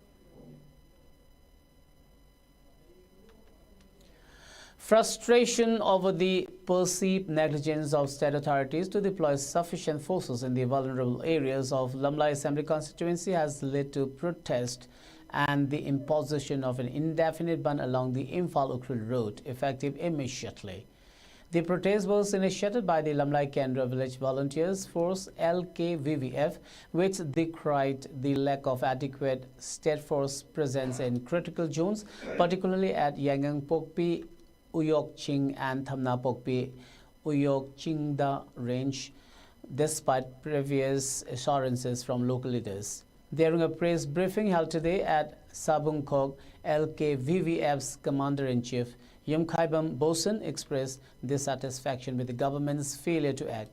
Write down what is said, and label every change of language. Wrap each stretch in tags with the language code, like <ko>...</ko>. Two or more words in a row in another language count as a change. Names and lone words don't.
<en>Frustration over the perceived negligence of state authorities to deploy sufficient forces in the vulnerable areas of Lamlai Assembly constituency has led to protest and the imposition of an indefinite ban along the Imphal-Ukhrul road, effective immediately. The protest was initiated by the Lamlai Kendra Village Volunteers Force LKVVF, which decried the lack of adequate state force presence in critical zones, particularly at Yangang Pokpi, Uyok Ching and Thamna Pokpi Uyok Chingda range, despite previous assurances from local leaders. During a press briefing held today at Sabung Khog, LKVVF's Commander-in-Chief Yumkhaibam Boson expressed dissatisfaction with the government's failure to act.</en>